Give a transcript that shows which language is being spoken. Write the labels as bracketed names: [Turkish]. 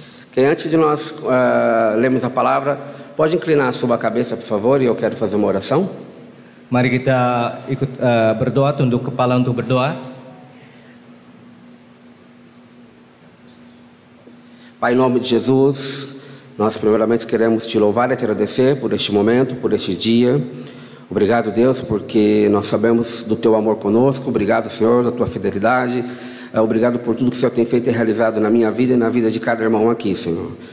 [Portuguese] Que antes de nós lermos a palavra, pode inclinar a sua cabeça, por favor, e eu quero fazer uma oração. [Indonesian] Mari kita ikut berdoa, tunduk kepala untuk berdoa. [Portuguese] Pai, em nome de Jesus, nós primeiramente queremos te louvar e te agradecer por este momento, por este dia. Obrigado, Deus, porque nós sabemos do teu amor conosco. Obrigado, Senhor, da tua fidelidade. Obrigado por tudo que o Senhor tem feito e realizado na minha vida e na vida de cada irmão aqui, Senhor.